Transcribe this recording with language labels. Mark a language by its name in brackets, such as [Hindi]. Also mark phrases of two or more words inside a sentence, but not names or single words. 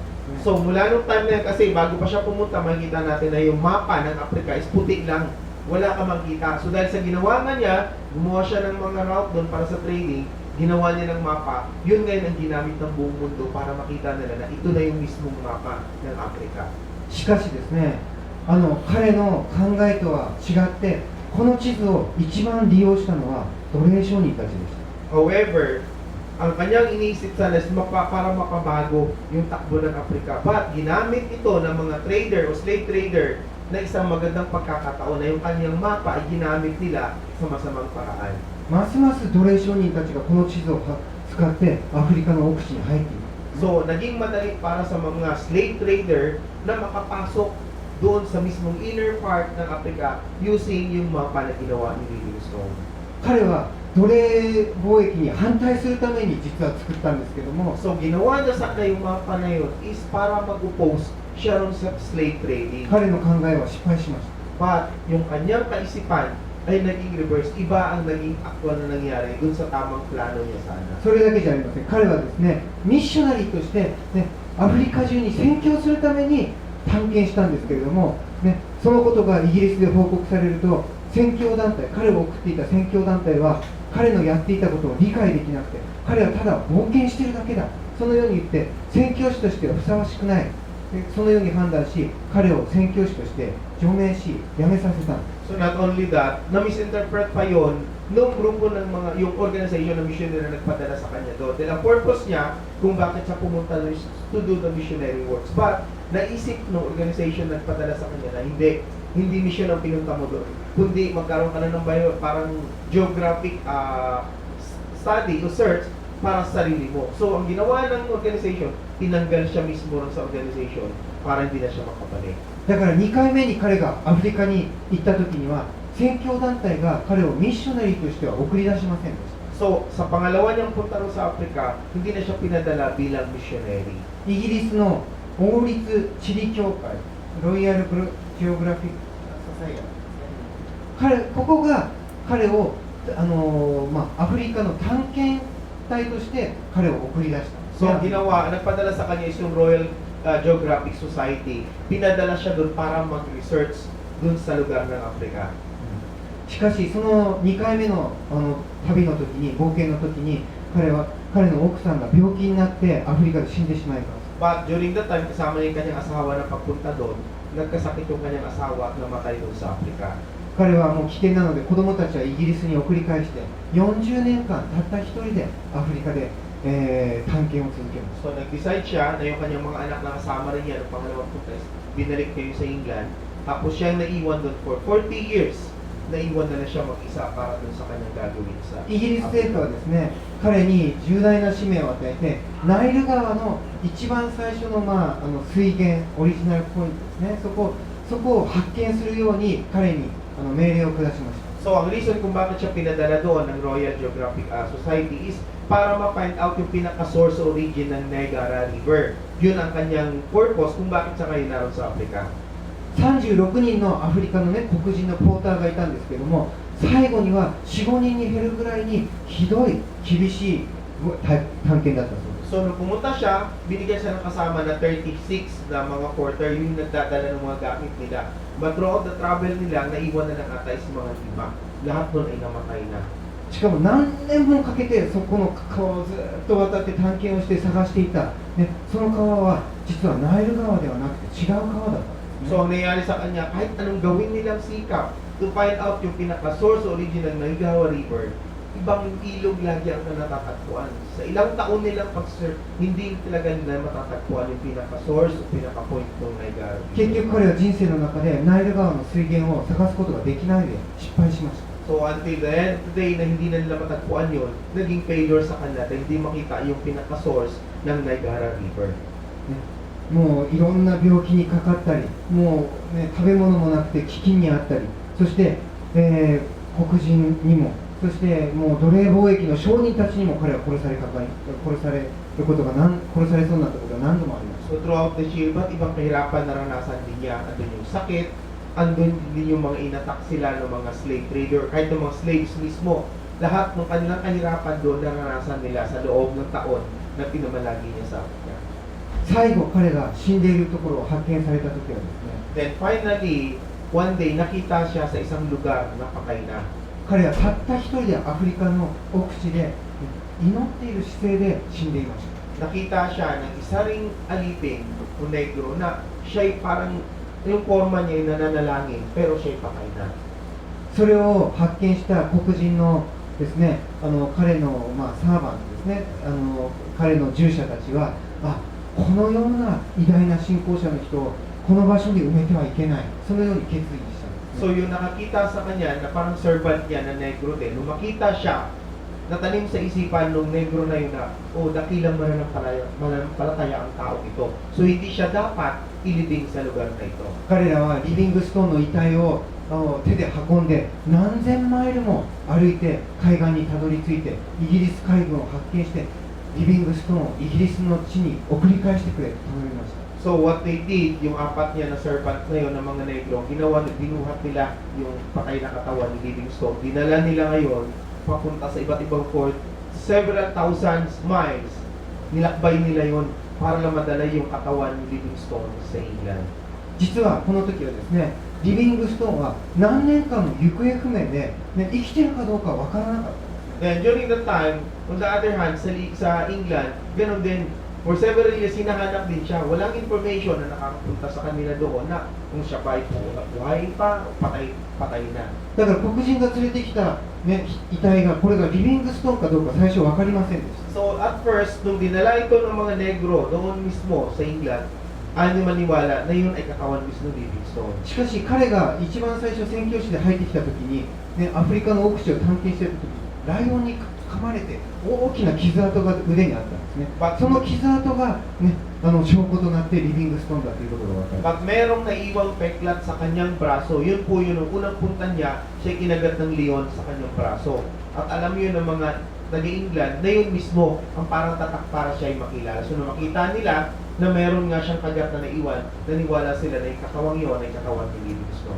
[Filipino] So, mula nung time na yan, kasi bago pa siya pumunta, makikita natin na yung mapa ng Africa is puti lang. Wala ka makita. So, dahil sa ginawa nga niya, gumawa siya ng mga route doon para sa trading, ginawa niya ng mapa, yun ngayon ang ginamit ng buong mundo para makita nila na ito na yung mismong mapa ng Africa. [Japanese] しかしですね、彼の考えとは違って、この地図を一番利用したのは奴隷商人たちでした。 [Filipino] However, ang kanyang iniisip sana is para makabago yung takbo ng Africa. But ginamit ito ng mga trader o [English] slave trader [Filipino] na isang magandang pagkakataon na yung kanyang mapa ay ginamit nila sa masamang paraan. [Japanese] ますます奴隷商人たちがこの地図を使ってアフリカの奥地に入っています。 [Filipino] So, naging madali para sa mga [English] slave trader [Filipino] na makapasok doon sa mismong [English] inner part [Filipino] ng Africa using yung mapa na ginawa ni Livingstone. [Japanese] 彼は奴隷貿易に反対するために実は作ったんですけども、 [Filipino] So, ginawa niya sana yung mapa na yun is para mag-oppose siya ron sa [English] slave trading. [Japanese] 彼の考えは失敗しました。 [Filipino] But yung kanyang kaisipan ay naging reverse. Iba ang naging actual na nangyari dun sa tamang plano niya sana. [Japanese] それだけじゃありません。彼はですね、ミッショナリーとして、ね、アフリカ中に宣教するために探検したんですけれども、ね、そのことがイギリスで報告されると、宣教団体、彼を送っていた宣教団体は彼のやっていたことを理解できなくて、彼はただ冒険しているだけだ、そのように言って宣教師としてはふさわしくない、そのように判断し、彼を宣教師として除名し、辞めさせたんです。 [English] So not only that, [Filipino] na-misinterpret pa yon nung grupo ng mga, yung organization na missionary na nagpadala sa kanya doon. Dahil ang purpose niya kung bakit siya pumunta doon is [English] to do the missionary works. [Filipino] But naisip ng organization na nagpadala sa kanya na hindi mission ang pinunta mo doon. Kundi magkaroon ka na ng parang [English] geographic study [Filipino] o search para sa sarili mo. So ang ginawa ng organization, tinanggal siya mismo sa organization para hindi na siya makabalik. [Japanese] だから2回目に彼がアフリカに行った時には宣教団体が彼をミッショナリーとしては送り出しませんでした。 [Filipino] So, sa pangalawa niyang punta ro sa Africa, hindi na siya pinadala bilang missionary. [Japanese] イギリスの王立地理協会ロイヤルジオグラフィックソサイエティ、ここが彼をアフリカの探検隊として彼を送り出した。 [Filipino] So, ang ginawa, nagpadala sa kanya is yung Royal Geographic Society. Pinadala siya doon para mag-research doon sa lugar ng Africa. [Japanese] しかしその2回目の旅の時に、冒険の時に彼の奥さんが病気になってアフリカで死んでしまいます。 [English] But during that time, [Filipino] kasama niya yung kanyang asawa na pagpunta doon, nagkasakit yung kanyang asawa at namatay doon sa Africa. [Japanese] 彼はもう危険なので子供たちはイギリスに送り返して40年間たった一人でアフリカで、探検を続けます。 [Filipino] So, nag-decide siya na yung kanyang mga anak na kasama rin niya ng pangalawang punta is binalik kayo sa England. Tapos siya yung naiwan doon [English] for 40 years. [Filipino] Naiwan na siya mag-isa para doon sa kanyang gagawin sa [Japanese] イギリス政府はですね、彼に重大な使命を与えて、ナイル川の一番最初の、水源、オリジナルポイントですね、そこを発見するように彼に命令を下しました。 [Filipino] So, ang reason kung bakit siya pinadala doon ng Royal Geographic Society is para ma- [English] find out [Filipino] yung pinaka- [English] source origin [Filipino] ng Niagara River. Yun ang kanyang purpose kung bakit siya ngayon naroon sa Africa. [Japanese] 36 人のアフリカの、黒人のポーターがいたんですけども、最後には 4,5 人に減るぐらいにひどい厳しい探検だったそうです。 [Filipino] So, nung pumunta siya, binigyan siya ng kasama na 36 na mga porter, yung nagdadala ng mga gamit nila. But [English] throughout the travel [Filipino] nila, naiwan na ng atay sa mga 5. Lahat nun ay namatay na. [Japanese] しかも何年もかけてそこの川をずっと渡って探検をして探していた、その川は実はナイル川ではなくて違う川だったんですね。 [Filipino] So, ang nangyari sa kanya, kahit anong gawin nilang sikap [English] to find out [Filipino] yung pinaka- [English] source origin [Filipino] ng Niagara River, ibang ilog lagi ang natatagpuan. Sa ilang taon nilang pag-serve, hindi talaga nila matatagpuan yung pinaka-source o pinaka-point ng Niagara [Japanese] 結 [Filipino] River. [Japanese] 局彼は人生の中でナイル川の水源を探すことができないで失敗しました。 [English] So until the end of the day [Filipino] na hindi na nila matagpuan yun, naging failure sa kanila dahil hindi makita yung pinaka-source ng Niagara River. [Japanese] ね、もういろんな病気にかかったり、もう、ね、食べ物もなくて飢饉にあったり、そして、黒人にも、そしてもう奴隷貿易の商人たちにも彼は殺されそうになったことが何度もありました。 [English] So throughout the year, [Filipino] iba't ibang kahirapan naranasan din niya. Andun yung sakit, andun din yung mga inatak sila ng mga [English] slave trader, [Filipino] kahit ng mga slaves mismo. Lahat ng kanilang kahirapan doon naranasan nila sa loob ng taon na pinamalagi niya sa Africa. [Japanese] 最後彼が死んでいるところを発見された時はですね、 [English] Then finally, one day, [Filipino] nakita siya sa isang lugar na patay na. [Japanese] 彼はたった一人でアフリカの奥地で祈っている姿勢で死んでいました。 [Filipino] Nakita siya ng isa ring alipin o negro na siya'y parang yung forma niya ay nananalangin pero siya'y patay na. [Japanese] それを発見した黒人のですね、彼の、サーバントですね、彼の従者たちは、このような偉大な信仰者の人をこの場所に埋めてはいけない、そのように決意したんですね。 [Filipino] So yung nakakita sa kanya na parang servant niya na negro din, nung makita siya, natanim sa isipan ng negro na yun na, dakilang mananampalataya ang tao ito. So hindi siya dapat ilibing sa lugar na ito. [Japanese] 彼らはリビングストーンの遺体を手で運んで何千マイルも歩いて海岸にたどり着いてイギリス海軍を発見してリビングストーンをイギリスの地に送り返してくれと頼みました。 [English] So what they did, [Filipino] yung apat niya na servant na yun ng mga negro, binuhat nila yung patay na katawan ni Livingstone. Dinala nila ngayon papunta sa iba't ibang port, [English] several thousands miles. [Filipino] Nilakbay nila yun para lang madala yung katawan ni Livingstone sa England. [Japanese] 実はこの時はですね、リビングストーンは何年間も行方不明で、生きてるかどうかわからなかったんです。 [English] Then during that time, on the other hand, [Filipino] sa England, ganun din, [English] for several years, [Filipino] hinahanap din siya. Walang information na nakakapunta sa kanila doon na kung siya ba ay buhay pa o patay na. [Japanese] だから黒人が連れてきた、遺体がこれがリビングストーンかどうか最初分かりませんでした。 [Filipino] So at first, nung dinala ito ng mga negro doon mismo sa England, ayaw maniwala na yun ay katawan mismo ng Livingstone. [Japanese] しかし彼が一番最初宣教師で入ってきた時に、アフリカの奥地を探検している時にライオンに噛まれて大きな傷跡が腕にあったんですね。その傷跡が、証拠となってリビングストーンだということが分かる。 [Filipino] Pag merong naiwang peklat sa kanyang braso, yun po yun ang unang punta niya, siya kinagat ng leon sa kanyang braso. At alam yun ng mga taga-England na yun mismo ang parang tatak para siya ay makilala. So nung makita nila na meron nga siyang kagat na naiwan, naniwala sila na yung katawang yun ay katawan ni Livingstone.